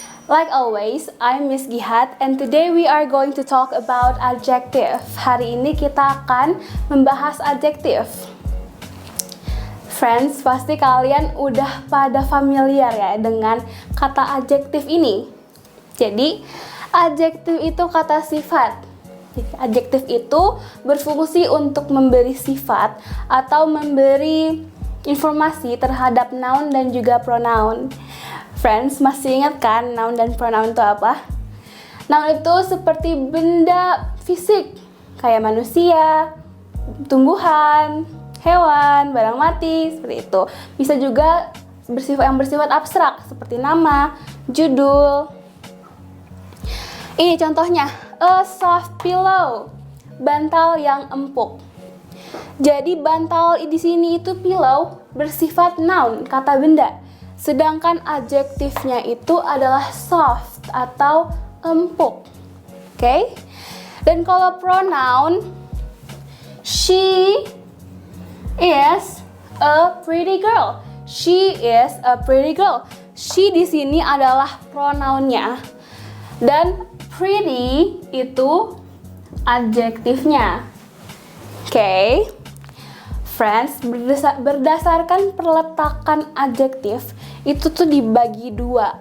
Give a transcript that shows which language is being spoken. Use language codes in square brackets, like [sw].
[en] Like always, I'm Miss Gihat and today we are going to talk about adjective. [id] Hari ini kita akan membahas adjektif. Friends, pasti kalian udah pada familiar ya dengan kata adjektif ini. Jadi, adjektif itu kata sifat. Adjektif itu berfungsi untuk memberi sifat atau memberi informasi terhadap noun dan juga pronoun. Friends, masih ingat kan noun dan pronoun itu apa? Noun itu seperti benda fisik, kayak manusia, tumbuhan, hewan, barang mati, seperti itu. Bisa juga bersifat abstrak, seperti nama, judul. Ini contohnya, [en] a soft pillow, [id] bantal yang empuk. Jadi bantal di sini itu pillow bersifat noun, kata benda. Sedangkan adjektifnya itu adalah soft atau empuk. Oke? Dan kalau [en] pronoun, she is a pretty girl. She is a pretty girl. [id] She di sini adalah pronounnya. Dan pretty itu adjektifnya. Oke? Friends, berdasarkan perletakan adjektif itu tuh dibagi dua.